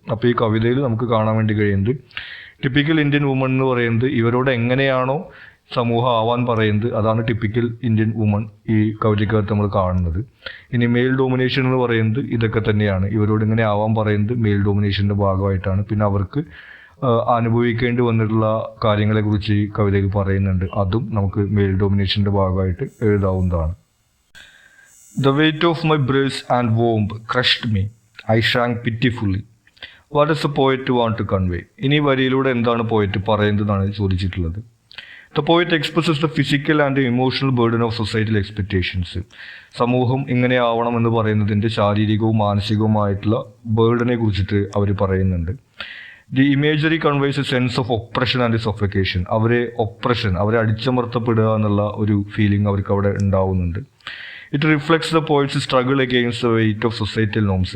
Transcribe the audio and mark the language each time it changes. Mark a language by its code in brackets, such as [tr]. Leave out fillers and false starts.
[ml] അപ്പോൾ ഈ കവിതയിൽ നമുക്ക് കാണാൻ വേണ്ടി കഴിയുന്നത് ടിപ്പിക്കൽ ഇന്ത്യൻ വുമൺ എന്ന് പറയുന്നത് ഇവരോട് എങ്ങനെയാണോ സമൂഹം ആവാൻ പറയുന്നത് അതാണ് ടിപ്പിക്കൽ ഇന്ത്യൻ വുമൺ ഈ കവിതയ്ക്കകത്ത് നമ്മൾ കാണുന്നത്. ഇനി മെയിൽ ഡോമിനേഷൻ എന്ന് പറയുന്നത് ഇതൊക്കെ തന്നെയാണ്. ഇവരോട് ഇങ്ങനെ ആവാൻ പറയുന്നത് മെയിൽ ഡോമിനേഷൻ്റെ ഭാഗമായിട്ടാണ്. പിന്നെ അവർക്ക് അനുഭവിക്കേണ്ടി വന്നിട്ടുള്ള കാര്യങ്ങളെക്കുറിച്ച് ഈ കവിതയിൽ പറയുന്നുണ്ട്. അതും നമുക്ക് മെയിൽ ഡോമിനേഷൻ്റെ ഭാഗമായിട്ട് എഴുതാവുന്നതാണ്. [en] The weight of my breast and womb crushed me. I shrank pitifully. What does the poet want to convey? [ml] ഇനി വരിയിലൂടെ എന്താണ് പോയറ്റ് പറയുന്നതെന്നാണ് ചോദിച്ചിട്ടുള്ളത്. [en] The poet expresses the physical and the emotional burden of societal expectations. [ml] സമൂഹം ഇങ്ങനെ ആവണം എന്ന് പറയുന്നതിൻ്റെ ശാരീരികവും മാനസികവുമായിട്ടുള്ള ബേർഡനെ കുറിച്ചിട്ട് അവർ പറയുന്നുണ്ട്. [en] The imagery conveys a sense of oppression and suffocation. [ml] അവരെ അടിച്ചമർത്തപ്പെടുക എന്നുള്ള ഒരു ഫീലിംഗ് അവർക്ക് അവിടെ ഉണ്ടാവുന്നുണ്ട്. [en] It reflects the poet's struggle against the weight of societal norms.